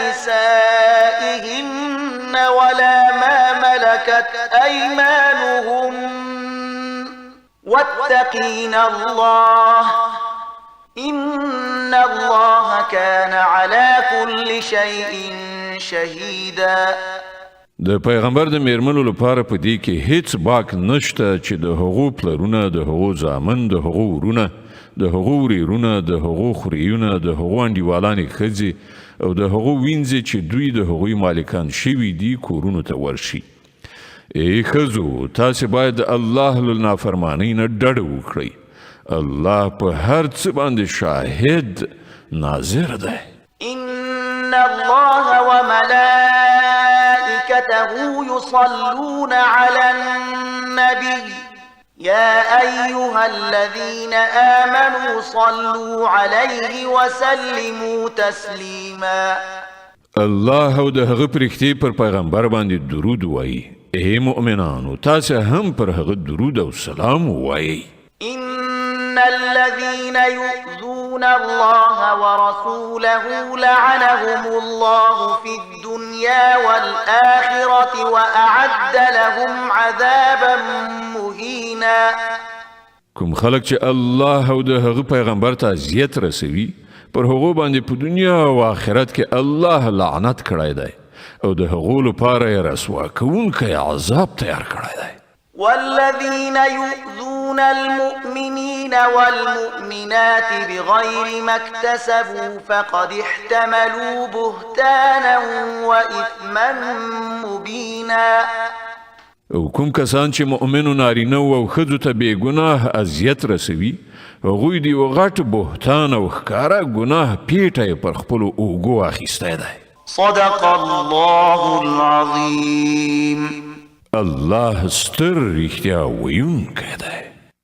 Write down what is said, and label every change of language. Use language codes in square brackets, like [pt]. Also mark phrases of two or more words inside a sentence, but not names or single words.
[ar] نسائهن ولا ما ملكت أيمانهن واتقين الله إن الله كان على كل شيء شهيدا. [ps] د پیغمبر د میرمنو لپاره په دې کې هیڅ باک نشته چې د هغو پلرونه د هغو زامن د هغو ورونه د هغو وريرونه د هغو خوریونه د هغو انډیوالانې ښځې او د هغو وینځې چې دوی د هغوی مالکان شوي دي کورونو ته ورشي. ای ښځو تاسې باید د الله له نافرمانۍ نه ډډه وکړئ الله په هر څه باندې شاهد ناظر دی. [ar] إن الله وملائكته يصلون على النبي يا أيها الذين آمنوا صلوا عليه وسلموا تسليما. [ps] الله او د هغه پرښتې پر پیغمبر باندې درود وایي. ای مؤمنانو تاسې هم پر هغه درود او سلام وایي. [ar] إن الذين يؤذون الله ورسوله لعنهم الله في الدنيا والآخرة وأعد لهم عذابا مهينا. [ps] کوم خلک چې الله او د هغه پیغمبر ته اذیت رسوي پر هغو باندې په دنیا او آخرت کې الله لعنت کړی دی او د هغو لپاره یې رسوا کوونکی عذاب تیار کړی دی. [ar] والذين يؤذون المؤمنين والمؤمنات بغير ما اكتسبوا فقد احتملوا بهتانا وإثما مبينا. [ps] او کوم کسان چې مؤمنو نارینه او ښځو ته بې ګناه اذیت رسوي هغوی د یو غټ بهتان او ښکاره ګناه پیټه یې پر خپلو اوږو اخیستی دی. [ar] صدق الله العظيم. [ps] الله ستر رښتیا ویونکی دی.